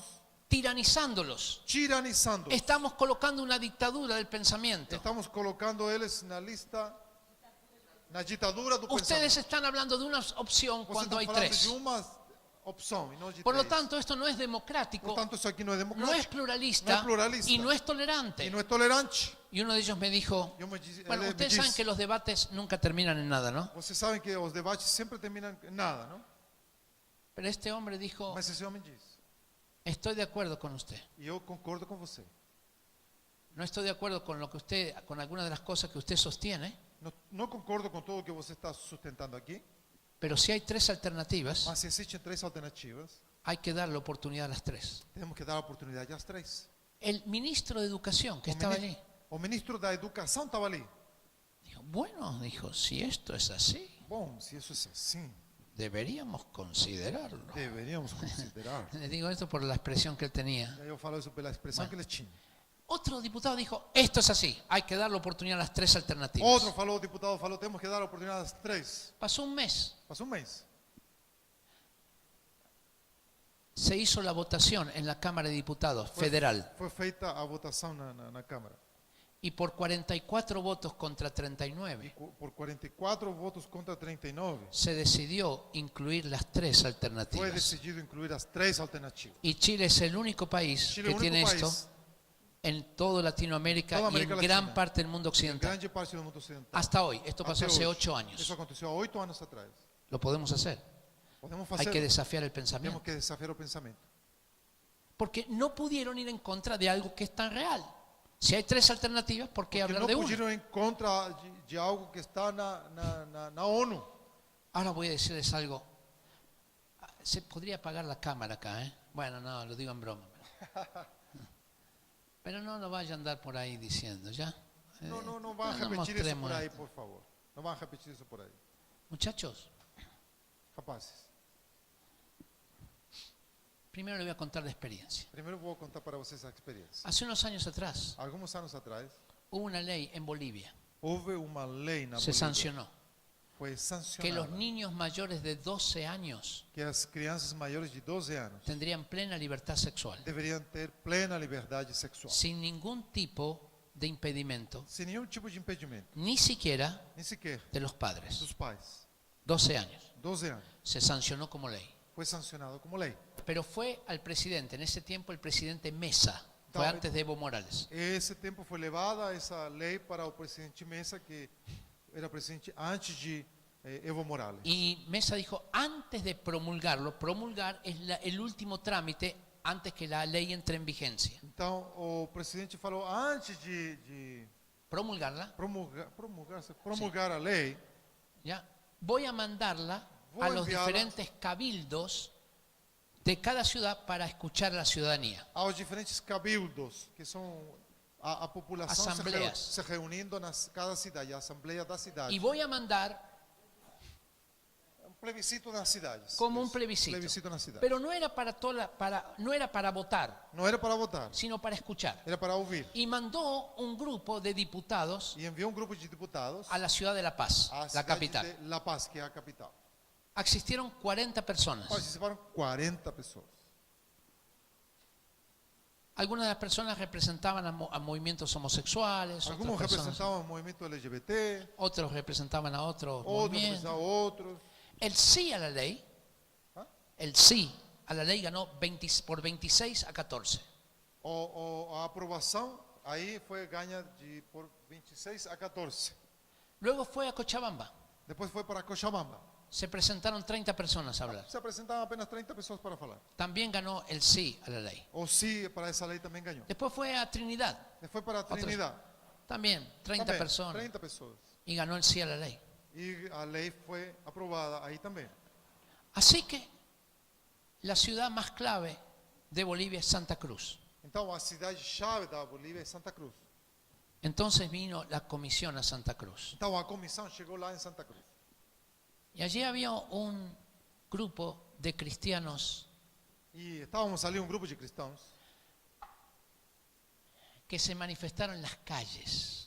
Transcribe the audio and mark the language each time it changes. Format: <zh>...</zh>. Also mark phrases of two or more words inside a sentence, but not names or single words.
<es>tiranizándolos, tiranizando. estamos colocando una dictadura del pensamiento.</es> <pt>Estamos colocando eles na lista, na ditadura do</pt> <es>Ustedes</es> <pt>pensamento.</pt> <es>están hablando de una opción</es> <pt>Você</pt> <es>cuando</es> <pt>está</pt> <es>hay</es> <pt>falando</pt> <es>tres.</es> <pt>de uma opção e não de</pt> <es>Por lo</es> <pt>três.</pt> <es>tanto, esto no es democrático,</es> <pt>Portanto, isso aqui não é</pt> <es>no es</es> <pt>democrático, pluralista,</pt> <es>no es pluralista. y no es</es> <pt>e</pt> <es>tolerante.</es> <pt>não é tolerante.</pt> <es>Y uno de ellos me dijo,</es> <pt>Eu me diz-</pt> <es>bueno,</es> <pt>ele me</pt> <es>ustedes saben</es> <pt>disse,</pt> <es>que los debates nunca terminan en nada, ¿no?</es> <pt>Vocês sabem que os debates sempre terminam em nada, não?</pt> <es>Pero este hombre dijo,</es> <pt>Mas esse homem diz,</pt> <es>estoy de acuerdo con usted.</es> <pt>e eu concordo com você.</pt> <es>No estoy de acuerdo con lo que usted, con algunas de las cosas que usted sostiene,</es> <pt>Não concordo com tudo o que você está sustentando aqui,</pt> <es>pero si hay tres alternativas,</es> <pt>mas se existem três alternativas,</pt> <es>hay que darle oportunidad a las tres.</es> <pt>temos que dar a oportunidade às três.</pt> <es>El ministro de Educación, que estaba allí,</es> <pt>O ministro da Educação estava ali.</pt> <es>dijo, bueno, dijo, si esto es así,</es> <pt>Bom, se isso é assim,</pt> <es>deberíamos considerarlo.</es> <pt>deveríamos considerar.</pt> <es>Le digo esto por la expresión que él tenía.</es> <pt>E aí eu falo isso pela expressão</pt> <es>Bueno.</es> <pt>que ele tinha.</pt> <es>Otro diputado dijo, esto es así, hay que darle oportunidad a las tres alternativas.</es> <pt>Outro falou, o deputado falou, temos que dar a oportunidade às três.</pt> <es>Pasó un mes,</es> <pt>Passou um mês.</pt> <es>se hizo la votación en la Cámara de Diputados federal</es> <pt>Foi feita a votação na Câmara.</pt> <es>y por 44 votos contra</es> <pt>E</pt> <es>39</es> <pt>por 44 votos contra 39,</pt> <es>se decidió incluir las tres</es> <pt>foi</pt> <es>alternativas.</es> <pt>decidido incluir as três alternativas.</pt> <es>Y Chile es el único país</es> <pt>Chile é</pt> <es>que</es> <pt>o</pt> <es>tiene</es> <pt>único</pt> <es>esto</es> <pt>país,</pt> <es>en toda Latinoamérica</es> <pt>Toda</pt> <es>y en</es> <pt>América</pt> <es>gran</es> <pt>Latina.</pt> <es>parte del mundo</es> <pt>em</pt> <es>occidental.</es> <pt>grande parte do mundo ocidental.</pt> <es>Hasta hoy, esto pasó</es> <pt>Até</pt> <es>hace</es> <pt>hoje.</pt> <es>8</es> <pt>Isso</pt> <es>años.</es> <pt>aconteceu há 8 anos atrás.</pt> <es>Lo podemos hacer.</es> <pt>Podemos</pt> <es>Hay</es> <pt>fazer.</pt> <es>que desafiar el</es> <pt>Temos</pt> <es>pensamiento.</es> <pt>que desafiar o pensamento.</pt> <es>Porque no pudieron ir en contra de algo que es tan real. Si hay tres alternativas, ¿por qué</es> <pt>Porque</pt> <es>hablar</es> <pt>não</pt> <es>de una?</es> <pt>fugiram em contra de algo que está na ONU.</pt> <es>Ahora voy a decirles algo. Se podría apagar la cámara acá, ¿eh? Bueno, no, lo digo en broma. Pero no lo vaya a andar por ahí diciendo, ¿ya?</es> <pt>Não vão</pt> <es>no</es> <pt>repetir isso</pt> <es>mostremos</es> <pt>por aí,</pt> <es>esto.</es> <pt>por favor. Não vão repetir isso por aí.</pt> <es>Muchachos,</es> <pt>Rapazes,</pt> <es>primero le voy a contar de experiencia.</es> <pt>primeiro vou contar para vocês a experiência.</pt> <es>Hace unos años atrás</es> <pt>Alguns anos atrás,</pt> <es>hubo una ley en Bolivia,</es> <pt>houve uma lei na</pt> <es>se</es> <pt>Bolívia.</pt> <es>sancionó,</es> <pt>Foi</pt> <es>que</es> <pt>sancionada</pt> <es>los niños mayores de 12 años</es> <pt>que as crianças maiores de 12 anos</pt> <es>tendrían plena libertad sexual,</es> <pt>deveriam ter plena liberdade sexual,</pt> <es>sin ningún tipo de impedimento,</es> <pt>sem nenhum tipo de impedimento,</pt> <es>ni siquiera</es> <pt>nem sequer</pt> <es>de los padres.</es> <pt>dos pais.</pt> <es>12 años.</es> <pt>12 anos.</pt> <es>Se sancionó como ley.</es> <pt>Foi sancionado como lei.</pt> <es>Pero fue al presidente, en ese tiempo el presidente Mesa, fue David. antes de Evo Morales.</es> <pt>Esse tempo foi levada essa lei para o presidente Mesa, que era presidente antes de Evo Morales.</pt> <es>Y Mesa dijo, antes de promulgarlo, promulgar es el último trámite antes que la ley entre en vigencia.</es> <pt>Então, o presidente falou, antes de</pt> <es>Promulgarla,</es> <pt>promulgar a lei,</pt> <es>ya, voy a mandarla Voy a a los enviarla. diferentes cabildos de cada ciudad para escuchar a la ciudadanía.</es> <pt>aos diferentes cabildos, que são a população Assembleias. se reunindo na cada cidade, a Assembleia da cidade.</pt> <es>Y voy a mandar</es> <pt>Um plebiscito nas cidades.</pt> <es>como un</es> <pt>Isso,</pt> <es>plebiscito.</es> <pt>plebiscito nas cidades.</pt> <es>Pero no era no era para votar,</es> <pt>Não era para votar,</pt> <es>sino para escuchar.</es> <pt>era para ouvir.</pt> <es>Y mandó un grupo de diputados</es> <pt>E enviou um grupo de deputados</pt> <es>a la ciudad de La Paz,</es> <pt>à</pt> <es>la</es> <pt>cidade</pt> <es>capital.</es> <pt>de La Paz, que é a capital.</pt> <es>Asistieron 40 personas.</es> <pt>Participaram 40 pessoas.</pt> <es>Algunas de las personas representaban a movimientos homosexuales,</es> <pt>Alguns</pt> <es>otras personas-</es> <pt>representavam o movimento LGBT,</pt> <es>otros representaban a otros</es> <pt>outros</pt> <es>movimientos.</es> <pt>representavam outros.</pt> <es>El sí a la ley, ¿Ah? el sí a la ley ganó por 26 a 14.</es> <pt>A aprovação aí foi ganha por 26 a 14.</pt> <es>Luego fue a Cochabamba.</es> <pt>Depois foi para Cochabamba.</pt> <es>Se presentaron 30 personas a hablar.</es> <pt>Se apresentavam apenas 30 pessoas para falar.</pt> <es>También ganó el sí a la lei.</es> <pt>O sim para essa lei também ganhou.</pt> <es>Después fue a Trinidad.</es> <pt>Depois para a Trinidad.</pt> <es>También 30</es> <pt>também, personas. 30 pessoas.</pt> <es>Y ganó el sí a la ley.</es> <pt>E a lei foi aprovada aí também.</pt> <es>Así que la ciudad más clave de Bolivia es Santa Cruz.</es> <pt>Então a cidade-chave da Bolívia é Santa Cruz.</pt> <es>Entonces vino la comisión a Santa Cruz.</es> <pt>Então a comissão chegou lá em Santa Cruz.</pt> <es>Y allí había un grupo de cristianos</es> <pt>E estávamos ali um grupo de cristãos</pt> <es>que se manifestaron en las calles.</es>